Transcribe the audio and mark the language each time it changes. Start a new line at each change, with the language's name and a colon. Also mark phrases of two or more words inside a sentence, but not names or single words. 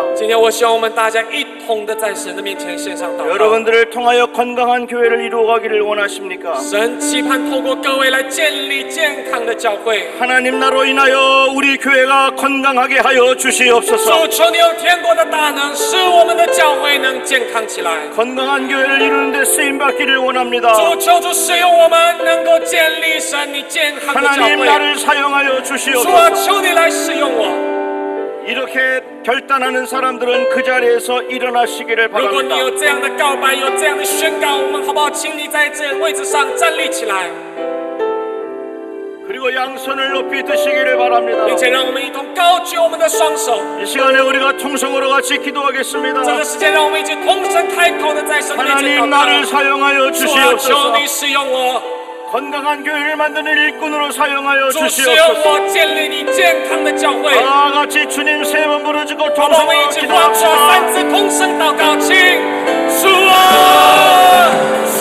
Chinese: 今天我希望我们大家一同的在神的面前献上祷告。
Korean: 여러분들을 통하여 건강한 교회를 이루어가기를 원하십니까?
Chinese: 神期盼透过各位来建立健康的教会。
Korean: 하나님 나로 인하여 우리 교회가 건강하게 하여 주시옵소서.
Chinese: 主，求你用天国的大能，使我们的教会能健康起来。
Korean: 건강한 교회를 이루는 데 쓰임 받기를 원합니다.
Chinese: 主，求主使用我们，能够建立神你健康的教
Korean: 하나님
Chinese: 会。
Korean: 나를 사용하여
Chinese: 主啊，
Korean: 주시옵소서.
Chinese: 求你来使用我。
Korean: 이렇게 결단하는 사람들은 그 자리에서 일어나시기를
Chinese: 如果你
Korean: 바랍니다.
Chinese: 有这样的告白，有这样的宣告，我们好不好？请你在这个位置上站立起来，
Korean: 그리고 양손을 높이 드시기를 바랍니다.
Chinese: 并且让我们一同高举我们的双手。
Korean: 이 시간에 우리가 통성으로 같이
Chinese: 这
Korean: 기도하겠습니다.
Chinese: 个时间，让我们一起同声开口的在神的面前
Korean: 하나님
Chinese: 祷
Korean: 나를
Chinese: 告。
Korean: 사용하여
Chinese: 主啊，求
Korean: 주시옵소서.
Chinese: 你使用我，
Korean: 건강한 교회를 만드는 일꾼으로 사용하여
Chinese: 主使用
Korean: 주시옵소서.
Chinese: 我，建立你健康的教会。
Korean: 다 같이 주님 세 번 부르짖고
Chinese: 好吧，我们
Korean: 통성으로
Chinese: 一起发出
Korean: 기도합시다.
Chinese: 3次同声祷告，请主啊。